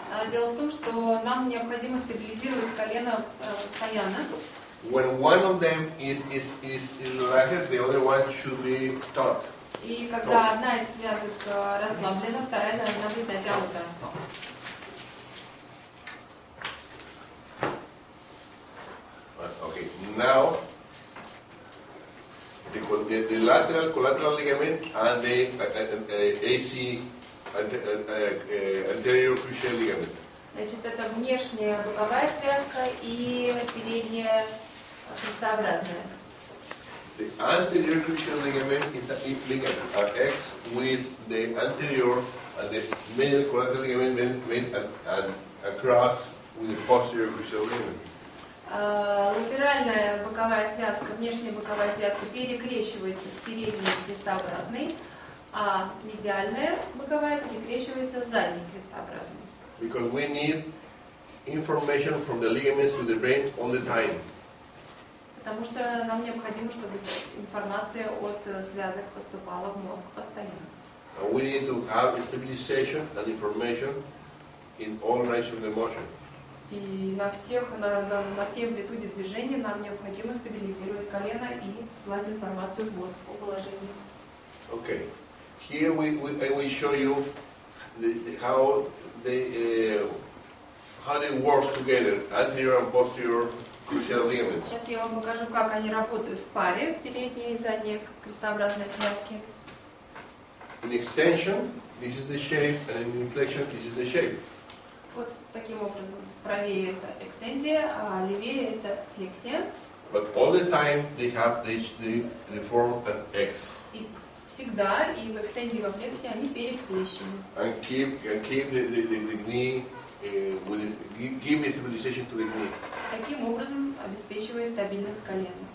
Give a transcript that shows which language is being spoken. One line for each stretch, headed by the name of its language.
Russian: Дело в том, что нам необходимо стабилизировать колено постоянно.
English: When one of them is relaxed, the other one should be taut.
Russian: И когда одна из связок расслаблена, вторая должна быть натянута.
English: Okay, now the lateral collateral ligament and the AC anterior cruciate ligament.
Russian: Значит, это внешняя боковая связка и передняя крестообразная.
English: The anterior cruciate ligament is a ligament, an X with the anterior and the medial collateral ligament made and across with the posterior cruciate ligament.
Russian: Латеральная боковая связка, внешняя боковая связка перекрещивается с передней крестообразной, а медиальная боковая перекрещивается с задней крестообразной.
English: Because we need information from the ligaments to the brain all the time.
Russian: Потому что нам необходимо, чтобы информация от связок поступала в мозг постоянно.
English: And we need to have stabilization and information in all range of the motion.
Russian: И на всей амплитуде движения нам необходимо стабилизировать колено и посылать информацию в мозг по положению.
English: Okay, here I will show you how they work together, anterior and posterior cruciate ligaments.
Russian: Сейчас я вам покажу, как они работают в паре, передние и задние крестообразные связки.
English: In extension, this is the shape, and in inflection, this is the shape.
Russian: Вот таким образом, правее это экстензия, а левее это флексия.
English: But all the time they have they form an X.
Russian: И всегда, и в экстензии, и во флексии они перекрещены.
English: And keep the knee give a stabilization to the knee.
Russian: Таким образом, обеспечивая стабильность колена.